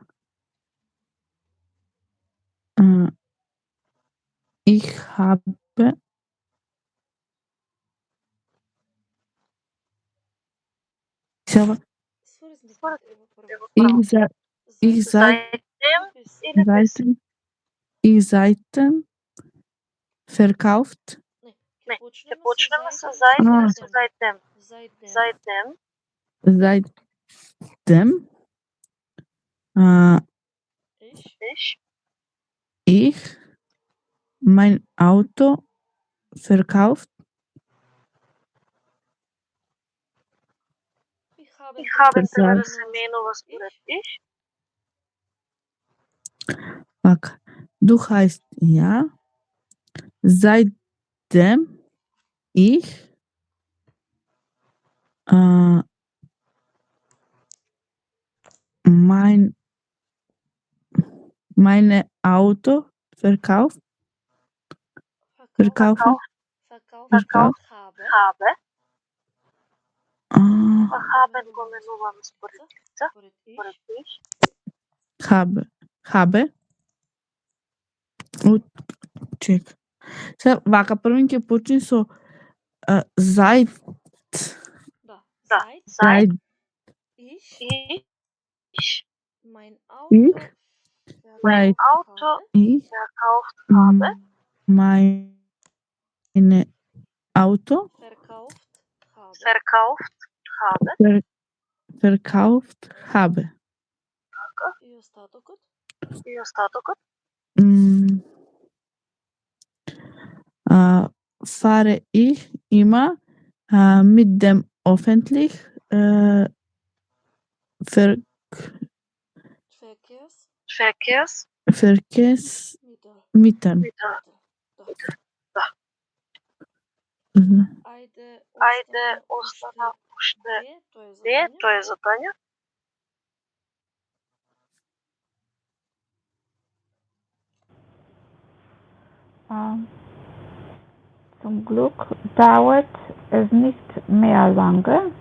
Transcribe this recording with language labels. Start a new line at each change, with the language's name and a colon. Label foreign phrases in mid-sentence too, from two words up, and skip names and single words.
German: ich habe Seiten verkauft.
Macedonian: Не, ќе почнеме со seitdem.
German: Seitdem ich mein Auto verkauft. Ich habe
Macedonian: Треба да се менува според их. Waka.
German: Du heißt ja, seitdem ich meine Auto verkaufe. Verkauft habe.
Macedonian: Haben го менуваме според лица. Според их.
German: Habe. Чек.
Macedonian: Сега, вака првин ќе почне со seit. Da.
German: Seit Ich ich mein Auto mein Auto Ich verkauft habe. meine Auto verkauft habe. verkauft habe.
Macedonian: И остатокот? И остатокот?
German: Fahre ich immer mit dem öffentlich Verkehrsmitteln.
Macedonian: Ајде остана уште две, тоа е задание.
German: Zum Glück dauert es nicht mehr lange.